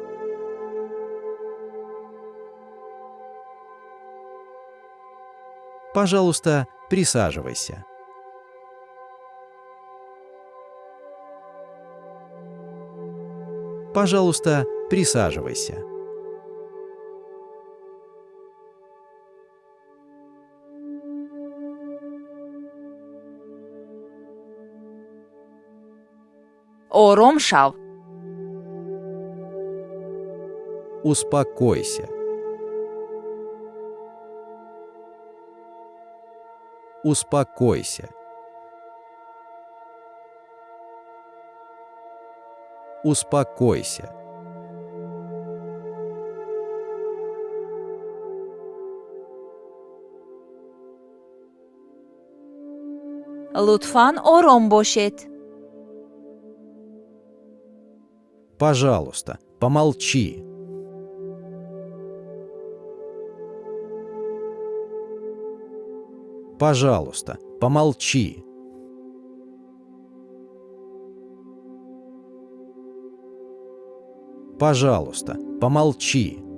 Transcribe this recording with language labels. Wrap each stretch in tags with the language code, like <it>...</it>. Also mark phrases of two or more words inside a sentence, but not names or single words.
<ru>Пожалуйста, присаживайся. Пожалуйста, присаживайся.</ru> <fa>آرام شو.</fa> <ru>Успокойся. Успокойся. Успокойся.</ru> <fa>لطفاً آرام باشید.</fa> <ru>Пожалуйста, помолчи. Пожалуйста, помолчи. Пожалуйста, помолчи.</ru>